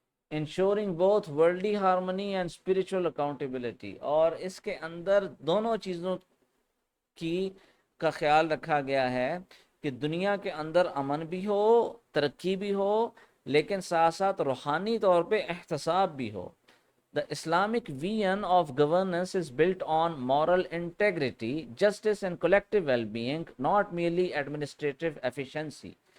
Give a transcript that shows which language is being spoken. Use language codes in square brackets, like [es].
[en] ensuring both worldly harmony and spiritual accountability. [ur] اور اس کے اندر دونوں چیزوں کی کا خیال رکھا گیا ہے کہ دنیا کے اندر امن بھی ہو، ترقی بھی ہو، لیکن ساتھ ساتھ روحانی طور پہ احتساب بھی ہو. [en] The Islamic vision of governance is built on moral integrity, justice and collective well-being, not merely administrative efficiency.